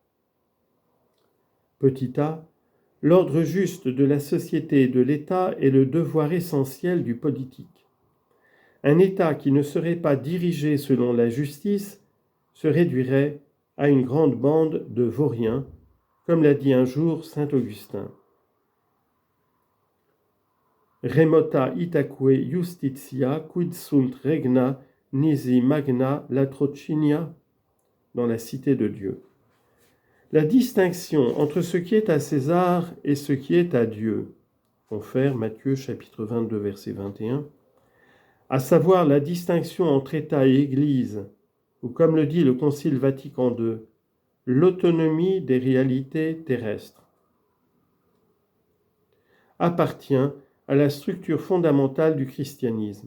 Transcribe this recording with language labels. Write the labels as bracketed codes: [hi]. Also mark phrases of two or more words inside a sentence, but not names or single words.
[fr] Petit a, l'ordre juste de la société et de l'État est le devoir essentiel du politique. Un État qui ne serait pas dirigé selon la justice se réduirait à une grande bande de vauriens, comme l'a dit un jour saint Augustin. [la] Remota itaque justitia quid sunt regna nisi magna latrocinia, [fr] dans la cité de Dieu. La distinction entre ce qui est à César et ce qui est à Dieu, confère Matthieu chapitre 22 verset 21, à savoir la distinction entre État et Église, ou comme le dit le Concile Vatican II, l'autonomie des réalités terrestres, appartient à la structure fondamentale du christianisme.